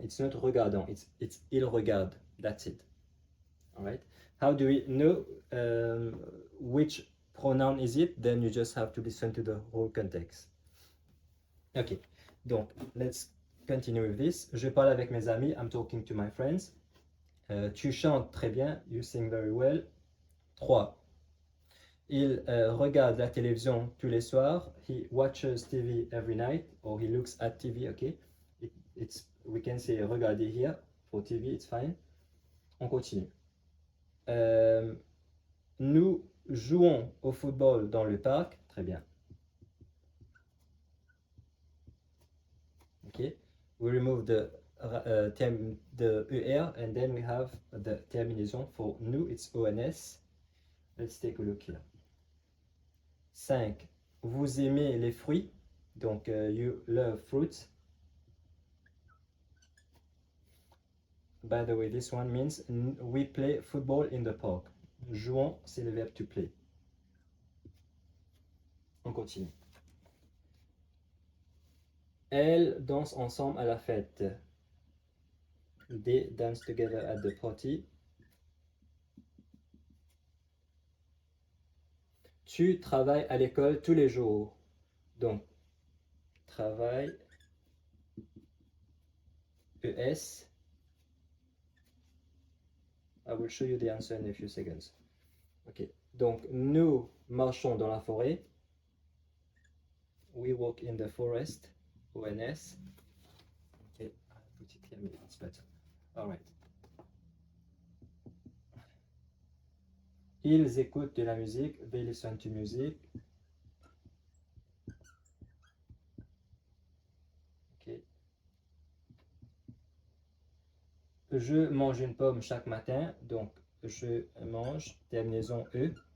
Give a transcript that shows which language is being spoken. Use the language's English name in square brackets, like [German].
[English] It's not regardant, it's il regarde. That's it, all right? How do we know which pronoun is it? Then you just have to listen to the whole context. Okay, donc let's continue with this. [French] Je parle avec mes amis. [English] I'm talking to my friends. [French] Tu chantes très bien. [English] You sing very well. [French] 3. Il regarde la télévision tous les soirs. [English] He watches TV every night, or he looks at TV. Okay, we can say regarder here for TV. It's fine. [French] On continue. Nous jouons au football dans le parc. Très bien. [English] Okay. We remove the ER and then we have the terminaison for nous. It's ONS. Let's take a look here. 5. [French] Vous aimez les fruits. Donc, [English] you love fruits. By the way, this one means we play football in the park. [French] Jouons, c'est le verbe to play. On continue. Elles dansent ensemble à la fête. [English] They dance together at the party. [French] Tu travailles à l'école tous les jours. Donc, travail, ES. [English] I will show you the answer in a few seconds. [French] Ok, donc nous marchons dans la forêt. [English] We walk in the forest. ONS. Okay, I'll put it here, maybe it's better. All right. [French] Ils écoutent de la musique. [English] They listen to music. Okay. [French] Je mange une pomme chaque matin. Donc, je mange, terminaison E.